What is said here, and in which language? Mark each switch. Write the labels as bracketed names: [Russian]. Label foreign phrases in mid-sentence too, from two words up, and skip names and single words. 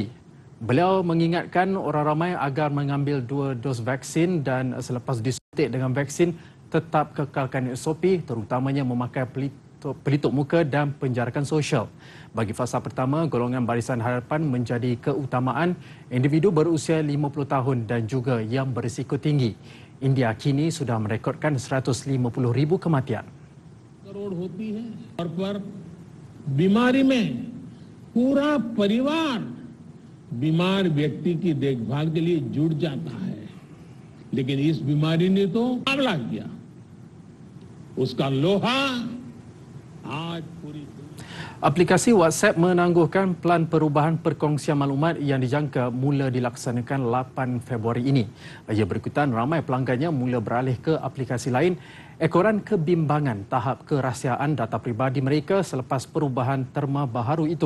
[Malay] Beliau mengingatkan orang ramai agar mengambil 2 dos vaksin dan selepas disuntik dengan vaksin tetap kekalkan SOP terutamanya memakai pelitup muka dan penjarakan sosial. Bagi fasa pertama, golongan Barisan Harapan menjadi keutamaan individu berusia 50 tahun dan juga yang berisiko tinggi. India kini sudah merekodkan 150,000 kematian. [Hindi] करोड़ होती है और पर बीमारी में पूरा परिवार बीमार व्यक्ति की देखभाल के लिए जुट जाता है, लेकिन इस बीमारी ने तो मुकाबला किया, उसका लोहा आज पूरी [Malay] Aplikasi WhatsApp menangguhkan pelan perubahan perkongsian maklumat yang dijangka mula dilaksanakan 8 Februari ini. Ia berikutan ramai pelanggannya mula beralih ke aplikasi lain ekoran kebimbangan tahap kerahsiaan data peribadi mereka selepas perubahan terma baharu itu.